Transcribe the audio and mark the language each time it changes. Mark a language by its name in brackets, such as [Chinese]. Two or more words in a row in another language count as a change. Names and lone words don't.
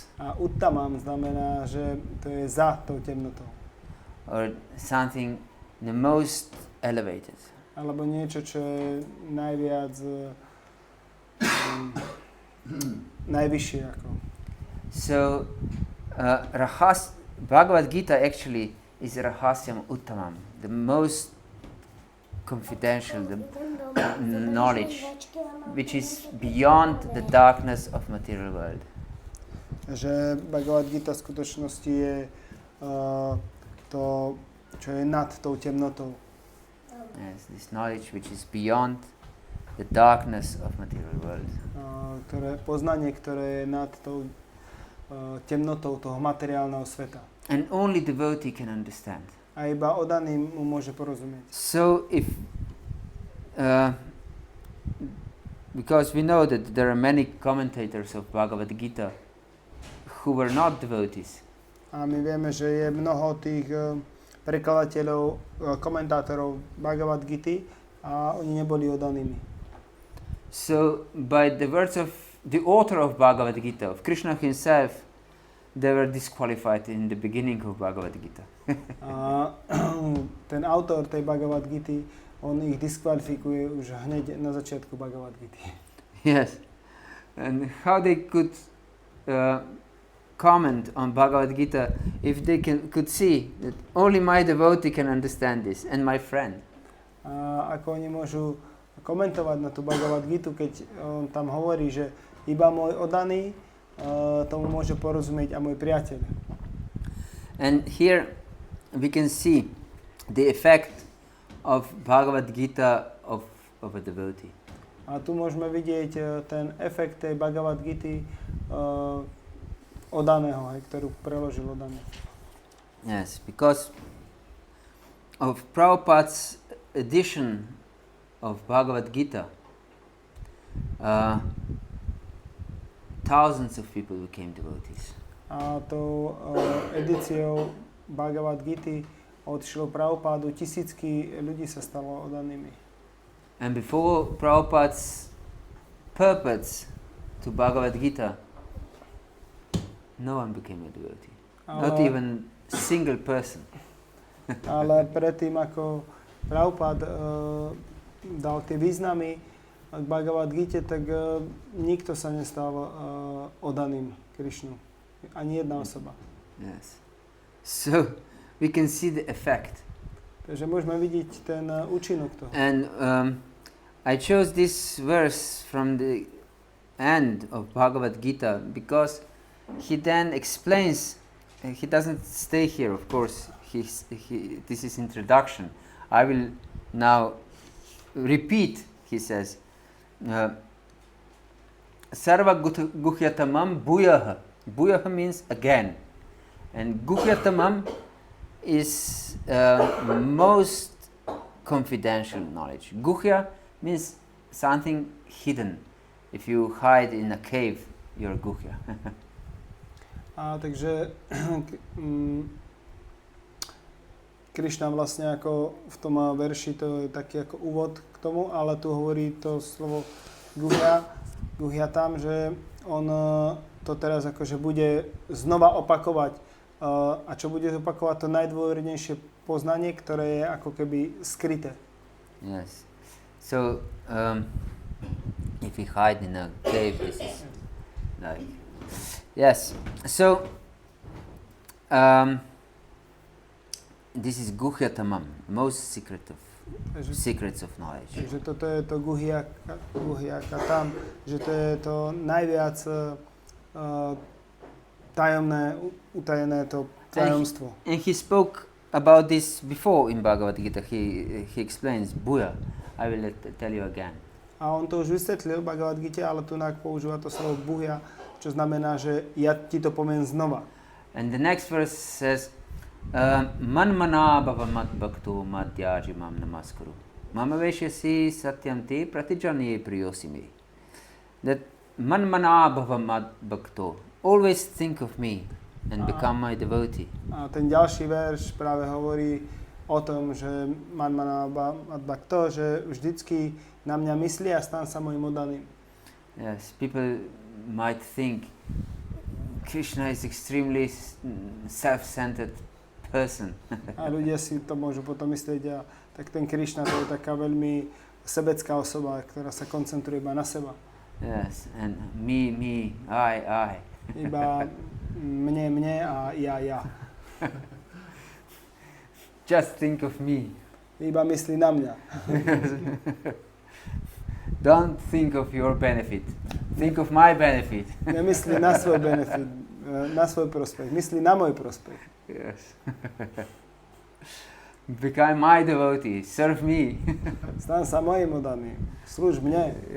[Slovak] A uttamam znamená, že to je za tou temnotou. [English] Or something the most elevated. [Slovak] Alebo niečo, čo je najviac najvyššie ako. [English] So, Bhagavad-gita actually is [Sanskrit] Rahasyam Uttamam, [English] the most confidential, the knowledge, which is beyond the darkness of material world. [Slovak] Že Bhagavad-gita v skutočnosti je to, čo je nad tou temnotou. [English] Yes, this knowledge which is beyond the darkness of material world. [Slovak] Poznanie, ktoré je nad tou temnotou toho materiálneho sveta. [English] And only devotee can understand. [Slovak] A iba oddaný mu môže porozumieť. [English] So if, because we know that there are many commentators of Bhagavad-gita who were not devotees. [Slovak] A my vieme, že je mnoho tých prekladateľov, komentátorov Bhagavad-gity a oni neboli oddanými. [English] So by the words of the author of Bhagavad-gita, of Krishna himself, they were disqualified in the beginning of Bhagavad-gita. [Slovak] Ten autor tej Bhagavad-gity, on ich diskvalifikuje už hneď na začiatku Bhagavad-gity. [English] Yes. And how they could comment on Bhagavad-gita if they could see that only my devotee can understand this and my friend. [Slovak] Ako oni môžu komentovať na tú Bhagavad-gitu, keď on tam hovorí, že iba môj oddaný tomu môže porozumieť a môj priateľ. [English] And here we can see the effect of Bhagavad-gita of a devotee. [Slovak] A tu môžeme vidieť ten efekt tej Bhagavad-gity oddaného, ktorú preložil oddaný. [English] Yes, because of Prabhupada's edition of Bhagavad-gita, thousands of people became devotees. [Slovak] A tou edíciou Bhagavad-gity od Šrila Prabhupádu tisícky ľudí sa stalo oddanými. [English] And before Prabhupada's purports to Bhagavad-gita, no one became a devotee. Not even a single person. [Slovak] Ale predtým, ako Prabhupád dal tie významy k Bhagavad-gite, tak nikto sa nestal oddaným Krišnu. Ani jedna osoba. [English] Yes. So we can see the effect. [Slovak] Takže môžeme vidieť ten účinok toho. [English] And I chose this verse from the end of Bhagavad-gita because he then explains, he doesn't stay here, of course, this is introduction. I will now repeat, he says, [Sanskrit] Sarva guhyatamam bhuyaha. [English] Bhuyaha means again. And guhyatamam is most confidential knowledge. Guhya means something hidden. If you hide in a cave, you're guhya. [Slovak] Takže Krišna vlastne ako v tom verši, to je taký ako úvod k tomu, ale tu hovorí to slovo guhya tam, že on to teraz akože bude znova opakovať. A čo bude opakovať? To najdôvernejšie poznanie, ktoré je ako keby skryté. [English] Yes. So, if we hide in a cave, this is like... Yes. So, this is guhyatamam, most secrets of knowledge. [Slovak] Takže toto je to guhyaka tam, že to je to najviac tajomné, utajené to tajomstvo. [English] And he spoke about this before in Bhagavata-gita. He explains bhuya. I will tell you again. [Slovak] A on to už vysvetlil v Bhagavad-gite, ale tu používa to slovo bhuya, čo znamená, že ja ti to poviem znova. [English] And the next verse says, [Sanskrit] manmana bhava mad bhakto madhyaji mam namaskuru. Mama veshyasi satyam te pratijanye priyosimi. That manmana bhava mad bhakto. [English] Always think of me and become my devotee. [Slovak] A ten ďalší verš práve hovorí o tom, že [Sanskrit] manmana mad bhakto, [Slovak] že vždycky na mňa myslí a stan sa mojim oddaným. [English] Yes, people might think Krishna is extremely self-centered person. [Slovak] A ľudia si to môžu potom myslieť, a tak ten Krishna to je taká veľmi sebecká osoba, ktorá sa koncentruje iba na seba. [English] Yes, and me, I. [Slovak] Iba mne a ja. [English] Just think of me. [Slovak] Iba myslí na mňa. [English] Don't think of your benefit. Think of my benefit. [Slovak] Nemyslí na svoj benefit, na svoj prospech. Myslí na môj prospech. [English] Yes. Become my devotee. Serve me. [Slovak] Stan sa mojim oddaným. Slúž mne.